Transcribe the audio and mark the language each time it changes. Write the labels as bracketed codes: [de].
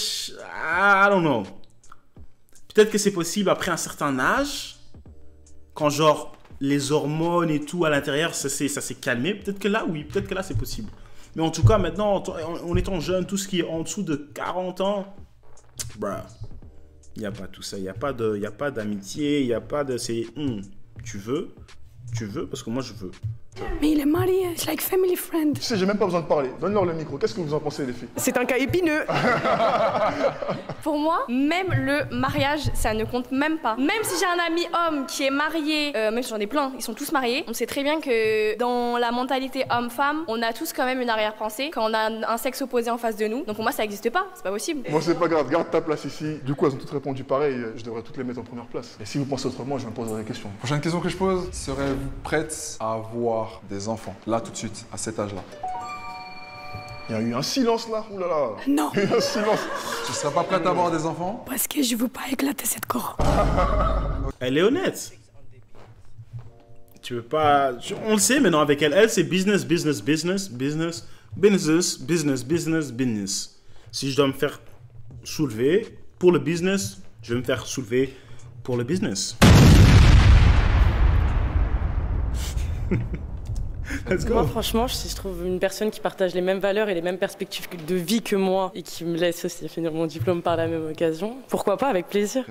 [en] I don't know. [fr] Peut-être que c'est possible après un certain âge, quand genre les hormones et tout à l'intérieur, ça s'est calmé. Peut-être que là, oui, peut-être que là, c'est possible. Mais en tout cas, maintenant, en étant jeune, tout ce qui est en dessous de 40 ans, [en] bruh, [fr] il n'y a pas tout ça. Il n'y a pas d'amitié, il n'y a pas de... C'est, tu veux, parce que moi, je veux. Mais il est marié, [en] it's like family friend. [fr] Tu sais, j'ai même pas besoin de parler. Donne-leur le micro. Qu'est-ce que vous en pensez, les filles? C'est un cas épineux. Pour moi, même le mariage, ça ne compte même pas. Même si j'ai un ami homme qui est marié, même si j'en ai plein, ils sont tous mariés, on sait très bien que dans la mentalité homme-femme, on a tous quand même une arrière-pensée quand on a un sexe opposé en face de nous. Donc pour moi, ça n'existe pas, c'est pas possible. Moi, c'est pas grave. Garde ta place ici. Du coup, elles ont toutes répondu pareil. Je devrais toutes les mettre en première place. Et si vous pensez autrement, je me poserai des questions. Prochaine question que je pose, serez-vous prête à avoir des enfants? Là, tout de suite, à cet âge-là. Il y a eu un silence là. Ouh là là. Non, Il y a eu un silence. Tu seras pas prête à avoir des enfants? parce que je veux pas éclater cette corde. Elle est honnête. Tu veux pas... On le sait maintenant avec elle. Elle, c'est business, business, business, business, business, business, business, business. Si je dois me faire soulever pour le business, je vais me faire soulever pour le business. [en] Let's go. [fr] Moi, franchement, si je trouve une personne qui partage les mêmes valeurs et les mêmes perspectives de vie que moi et qui me laisse aussi finir mon diplôme par la même occasion, pourquoi pas, avec plaisir.